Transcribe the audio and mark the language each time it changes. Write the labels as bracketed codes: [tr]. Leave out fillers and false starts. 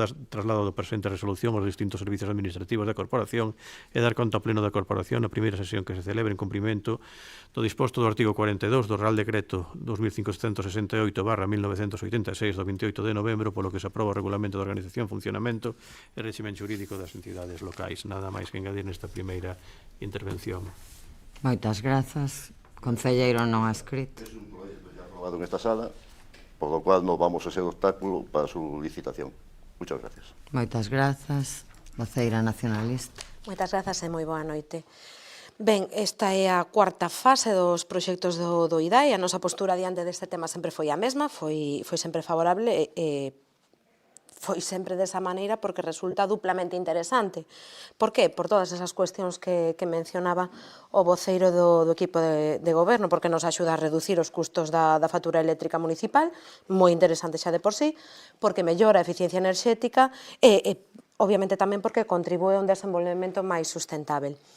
[gl] traslado do presente resolución aos distintos servizos administrativos da Corporación e dar conta ao Pleno da Corporación na primeira sesión que se celebre en cumprimento do disposto do artigo 42 do Real Decreto 2568/1986 do 28 de novembro, polo que se aproba o Regulamento de Organización, Funcionamento e Réximen Xurídico das entidades locais. Nada máis que engadir nesta primeira intervención. Moitas grazas. Concelleiro non ha escrito. [es] Es un proyecto ya aprobado en esta sala, por lo cual no vamos a ser obstáculo para su licitación. Muchas gracias. [gl] Moitas grazas. Voceira nacionalista. Moitas grazas e moi boa noite. Ben, esta é a cuarta fase dos proxectos do IDAE. A nosa postura diante deste tema sempre foi a mesma, foi sempre favorable e foi sempre desa maneira porque resulta duplamente interesante. Por qué? Por todas esas cuestións que mencionaba o voceiro do equipo de goberno, porque nos axuda a reducir os custos da factura eléctrica municipal, moi interesante xa de por sí, porque mellora a eficiencia enerxética e obviamente tamén porque contribúe a un desenvolvemento máis sustentável.